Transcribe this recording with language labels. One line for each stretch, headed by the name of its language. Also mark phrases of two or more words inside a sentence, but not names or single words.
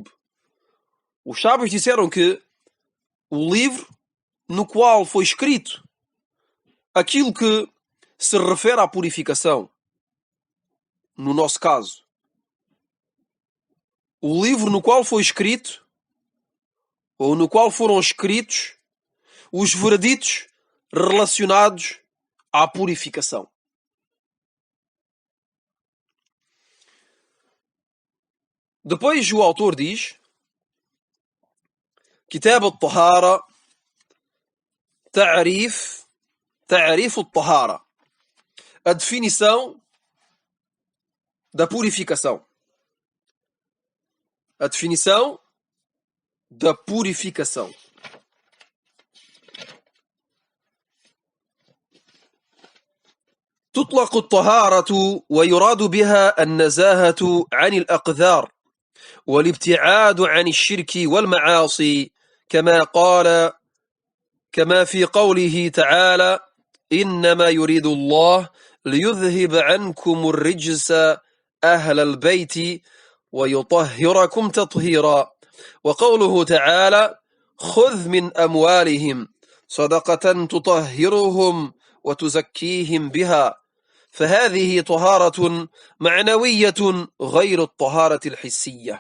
Portuguese: Os sábios disseram que o livro no qual foi escrito aquilo que se refere à purificação, no nosso caso, o livro no qual foi escrito, ou no qual foram escritos, os vereditos relacionados à purificação. Depois o autor diz:
Arabic: كتاب الطهارة، تعريف الطهارة,
Portuguese: a definição da purificação. A definição da purificação.
Arabic: تطلق الطهارة ويراد بها النزاهة عن الأقذار والابتعاد عن الشرك والمعاصي كما في قوله تعالى إنما يريد الله ليذهب عنكم الرجس أهل البيت ويطهركم تطهيرا وقوله تعالى خذ من أموالهم صدقة تطهرهم وتزكيهم بها فهذه طهارة معنوية غير الطهارة الحسية.